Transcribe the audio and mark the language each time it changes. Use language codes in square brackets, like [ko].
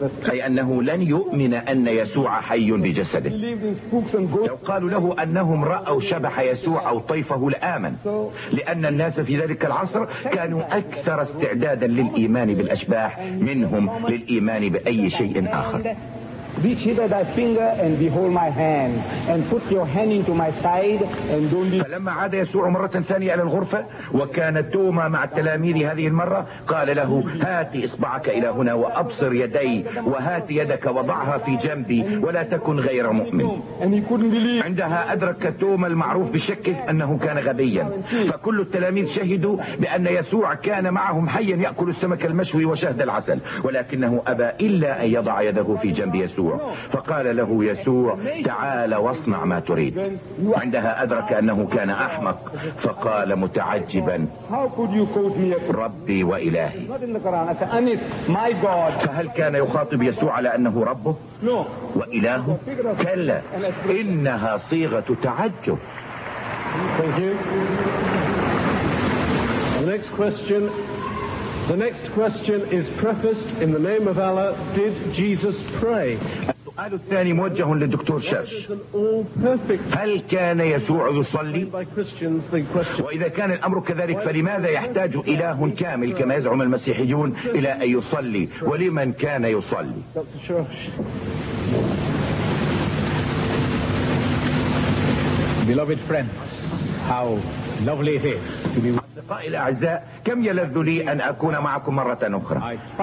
[ar] أي أنه لن يؤمن أن يسوع حي بجسده. لو قالوا له أنهم رأوا شبح يسوع أو طيفه لآمن، لأن الناس في ذلك العصر كانوا أكثر استعدادا للإيمان بالأشباح منهم للإيمان بأي شيء آخر. [en] Reach hither thy finger and behold my hand and put your hand into my side and don't be. [ar] فلما عاد يسوع مرة ثانية إلى الغرفة وكان توما مع التلاميذ هذه المرة، قال له: هات إصبعك إلى هنا وأبصر يدي وهات يدك وضعها في جنبي ولا تكن غير مؤمن. [en] And he couldn't believe. [ar] عندها أدرك توما المعروف بشكه أنه كان غبيا، فكل التلاميذ شهدوا بأن يسوع كان معهم حيا يأكل السمك المشوي وشهد العسل، ولكنه أبى إلا أن يضع يده في جنب يسوع. فقال له يسوع: تعال واصنع ما تريد. عندها أدرك أنه كان أحمق، فقال متعجبا: ربي وإلهي. فهل كان يخاطب يسوع على أنه ربه وإلهه؟ كلا، إنها صيغة تعجب. [en] The next question is prefaced in the name of Allah. Did Jesus pray? [ar] السؤال الثاني موجه للدكتور شرش. هل كان يسوع يصلي؟ وإذا كان الأمر كذلك فلماذا يحتاج إله كامل كما يزعم المسيحيون إلى أن يصلي؟ ولمن كان يصلي؟ [en] Beloved friends, how lovely it is to be with. [ar] أصدقائي الأعزاء، كم يلذ لي أن أكون معكم مرة أخرى.